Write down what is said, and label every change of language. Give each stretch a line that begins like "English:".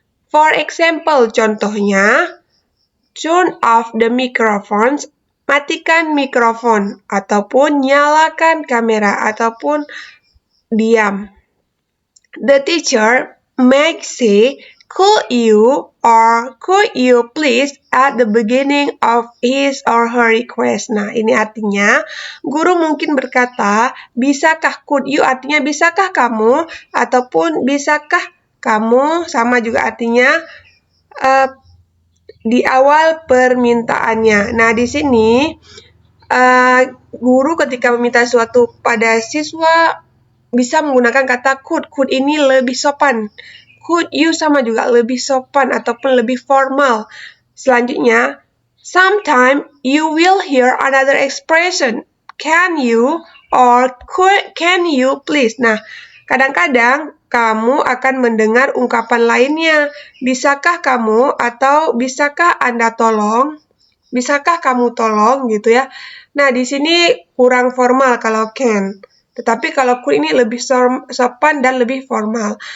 English: For example,
Indonesian: contohnya,
English: turn off the microphones,
Indonesian: matikan mikrofon, ataupun nyalakan kamera, ataupun diam.
English: The teacher may say, could you or could you please at the beginning of his or her request.
Indonesian: Nah, ini artinya guru mungkin berkata, bisakah,
English: could you
Indonesian: artinya bisakah kamu, ataupun bisakah kamu, sama juga artinya di awal permintaannya. Nah, di sini guru ketika meminta sesuatu pada siswa bisa menggunakan kata could. Could ini lebih sopan. Could you sama juga lebih sopan ataupun lebih formal.
English: Selanjutnya, sometime you will hear another expression. Can you or can you please.
Indonesian: Nah, kadang-kadang kamu akan mendengar ungkapan lainnya. Bisakah kamu atau bisakah Anda tolong? Bisakah kamu tolong gitu ya. Nah, di sini kurang formal kalau can. Tetapi kalau could ini lebih sopan dan lebih formal.